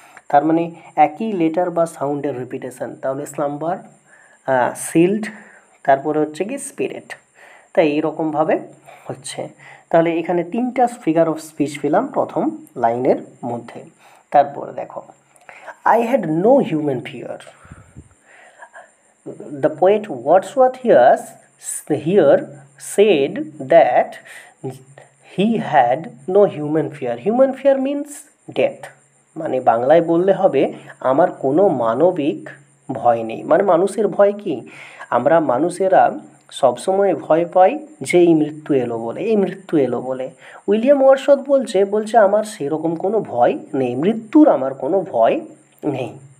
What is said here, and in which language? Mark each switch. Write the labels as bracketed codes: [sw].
[bn] তার মানে একই লেটার বা সাউন্ডের রিপিটেশন। তাহলে স্লাম্বার, সিল্ড, তারপরে হচ্ছে কি স্পিরিট। তাই এইরকমভাবে হচ্ছে। তাহলে এখানে তিনটা ফিগার অফ স্পিচ পেলাম প্রথম লাইনের মধ্যে। [en] তারপরে দেখো, I had no human fear. The poet Wordsworth here said that he had no human fear. Human fear means death. [bn] মানে বাংলায় বললে হবে আমার কোনো মানবিক ভয় নেই। মানে মানুষের ভয় কি, আমরা মানুষেরা সবসময় ভয় পাই যে এই মৃত্যু এলো বলে, এই মৃত্যু এলো বলে। উইলিয়াম ওয়ার্ডসওয়ার্থ বলছে আমার সেরকম কোনো ভয় নেই, মৃত্যুর আমার কোনো ভয় নেই।